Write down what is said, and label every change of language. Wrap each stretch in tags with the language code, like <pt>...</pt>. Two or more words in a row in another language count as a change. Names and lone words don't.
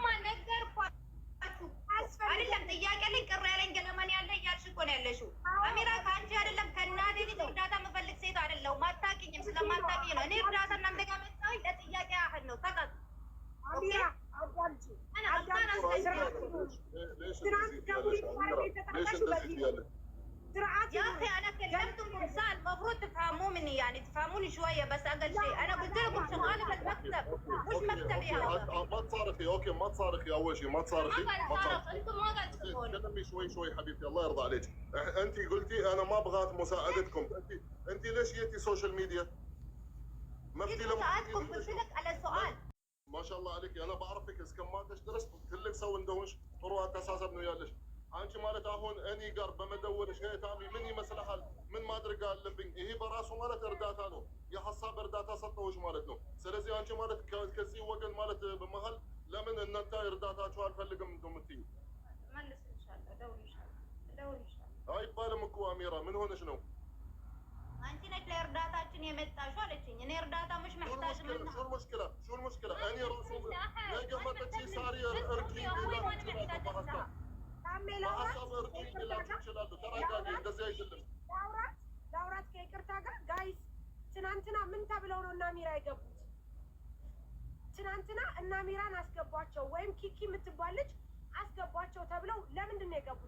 <am>ነገርኳችሁ አይደለም። ጥያቄ ላይ ቅር ያለኝ ገለማን ያለ እያልሽ እኮ ነው ያለሽው። አሚራ ከአንቺ አይደለም ከእናቴ ልጅ እርዳታ የምፈልግ ሴት አይደለሁም። አታውቂኝም። ስለማታውቂኝ ነው እኔ እርዳታ እናንተ ጋር መጣሁኝ። ለጥያቄ ያህል ነው። ተቀጥ አሚራ አዳምጪ</am> <ar>يا اخي انا كلمتكم ساعه المفروض تفهموا مني يعني تفهموني شويه بس اقل شيء انا قلت لكم شغاله في المكتب مش مكتبي هذا ما تصارخي اوكي ما تصارخي اول شيء ما تصارخي انتم ما قاعد تسمعوني تكلمي شوي حبيبتي الله يرضى عليك انت قلتي انا ما ابغى مساعدتكم انت ليش جيتي</ar> <en>social media</en> <ar>ما في مساعدتكم قلت لك على سؤال ما شاء الله عليك انا بعرفك اسكماتش درست كلك سو</ar> <am>እንደሆንሽ ጥሩ አስተሳሰብ ነው ያለሽ አንቺ ማለት አሁን እኔ ጋር በመደወልሽ ታሚ ምን ይመስልሃል? ምን ማድረግ አለብኝ? ይሄ በራሱ ማለት እርዳታ ነው። የሀሳብ እርዳታ ሰጠሁሽ ማለት ነው። ስለዚህ አንቺ ማለት ከዚህ ወገን ማለት በመሀል ለምን እናንተ እርዳታችሁ አልፈልግም እንደምትዩ አይባልም እኮ አሚራ። ምን ሆነሽ ነው? አንቺ ነሽ ለእርዳታችን የመጣሽው አለችኝ። እኔ እርዳታ</am> <ar>مش محتاج منها شو المشكلة</ar> <am>እኔ ራሱ ነገ መጥቼ ሳሪ እርቂ ላውራት ከይቅርታ ጋር ጋይስ፣ ትናንትና ምን ተብለው ነው እና አሚራ የገቡት? ትናንትና እና አሚራን አስገቧቸው ወይም ኪኪ የምትባል ልጅ አስገቧቸው ተብለው ለምንድን ነው የገቡት?</am>